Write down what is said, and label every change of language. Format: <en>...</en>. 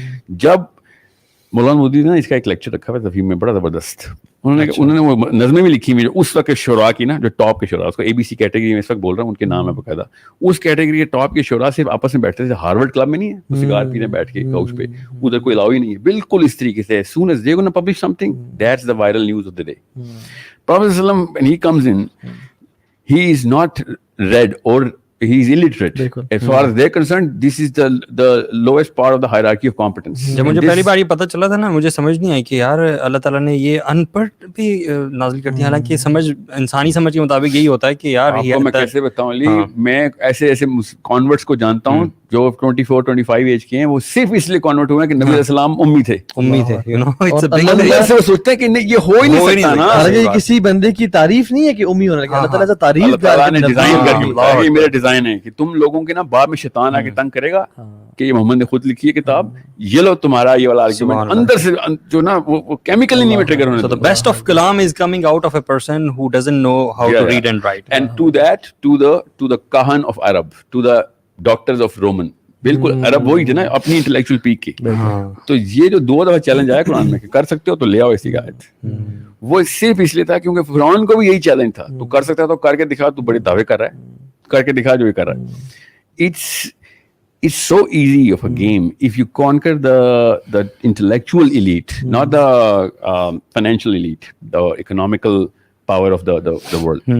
<hi>जब मौलाना मोदी ने इसका एक लेक्चर रखा हुआ तफहीम में, बड़ा जबरदस्त, उन्होंने वो नज़में भी लिखी हुई उस वक्त के शुरा की ना, जो टॉप के शुरा, उसको ABC कैटेगरी में इस वक्त बोल रहा हूँ, उनके नाम है बकायदा, उस कैटेगरी के टॉप के शुरा से आपस में बैठते थे, हार्वर्ड क्लब में नहीं है, वो सिगार पीने बैठ के काउच पे, उधर कोई अलाउ ही नहीं है, बिल्कुल इस तरीके से।</hi> <en>As soon as they're going to publish something, that's the viral news of the day. Prophet ﷺ, when he comes in, he is not read or he is illiterate. As far as they're concerned, this is the lowest part of the hierarchy of competence.</en> <hi>जब मुझे पहली बार ये पता चला था ना, मुझे समझ नहीं आई कि यार अल्लाह ताला ने ये अनपढ़ भी नाज़िल कर दिया, हालांकि समझ इंसानी समझ के मुताबिक यही होता है कि यार आपको मैं कैसे बताऊं अली, मैं ऐसे कॉन्वर्ट्स को जानता हूं जो 24-25 एज के हैं, वो सिर्फ इसलिए कन्वर्ट हुए हैं कि नबी अलैहिस्सलाम उम्मी थे,</hi> <en>you know, it's a big</en> <hi>अंदर से वो सोचते हैं कि नहीं ये हो ही नहीं सकता ना। हालांकि किसी बंदे की तारीफ नहीं है कि उम्मी होने लगा, अल्लाह ताला से तारीफ अल्लाह ताला ने डिजाइन करके बताया, ये मेरा डिजाइन है कि तुम लोगों के ना बाद में शैतान आके तंग करेगा कि ये मोहम्मद ने खुद लिखी है किताब, ये लो तुम्हारा ये वाला आर्गुमेंट अंदर से जो ना वो केमिकली नहीं ट्रिगर होने।</hi> <en>So the best of kalam is coming out of a person who doesn't know how to read and write. And to that, to the kahan of Arab, to the doctors of Roman,</en> <hi>बिल्कुल अरब वही थे ना अपनी intellectual peak की। तो ये जो 2 दफा चैलेंज आया कुरान में कि कर सकते हो तो ले आओ ऐसी आयत, वो सिर्फ इसलिए था क्योंकि फिरौन को भी यही चैलेंज था, तू कर सकता है तो करके दिखा, तू बड़े दावे कर रहा है, करके दिखा जो ये कर रहा है।</hi> <en>It's so easy of a game if you conquer the intellectual elite, not the financial elite, the economical power of the world.</en>